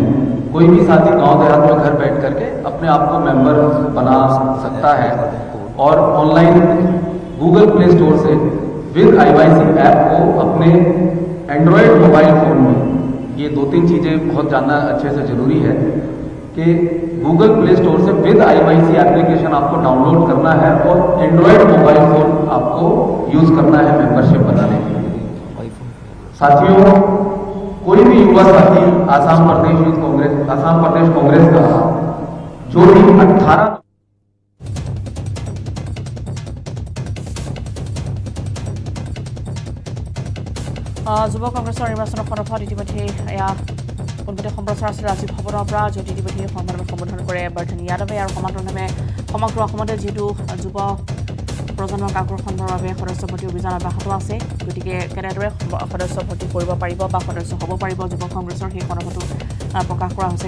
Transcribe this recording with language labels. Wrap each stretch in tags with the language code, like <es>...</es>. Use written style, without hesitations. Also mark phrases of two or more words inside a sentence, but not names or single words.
<hi>कोई भी साथी गांव देहात में घर बैठ करके अपने आप को मेंबर बना सकता है, और ऑनलाइन गूगल प्ले स्टोर से विद IYC ऐप को अपने</hi> <en>Android mobile phone</en> <hi>में, ये 2-3 चीज़ें बहुत जानना अच्छे से ज़रूरी है कि गूगल प्ले स्टोर से विद IYC एप्लीकेशन आपको डाउनलोड करना है और</hi> <en>Android mobile phone</en> <hi>आपको यूज़ करना है मेंबरशिप बनाने के लिए। साथियों, कोई भी युवा साथी आसाम प्रदेश कांग्रेस का जो भी 18</hi> <as>যুৱ কংগ্ৰেছৰ নিৰ্বাচনৰ সন্দৰ্ভত ইতিমধ্যে এয়া পোনপটীয়া সম্প্ৰচাৰ আছিল ৰাজীৱ ভৱনৰ পৰা। যদি ইতিমধ্যে সংবাদমেল সম্বোধন কৰে বৰ্ধন যাদৱে, আৰু সমান্তৰালভাৱে সমগ্ৰ অসমতে যিহেতু যুৱ প্ৰজন্মক আকৰ্ষণৰ বাবে সদস্য ভৰ্তি অভিযান অব্যাহত আছে, গতিকে কেনেদৰে সদস্য ভৰ্তি কৰিব পাৰিব বা সদস্য হ'ব পাৰিব যুৱ কংগ্ৰেছৰ সেই সন্দৰ্ভতো প্ৰকাশ কৰা হৈছে।</as>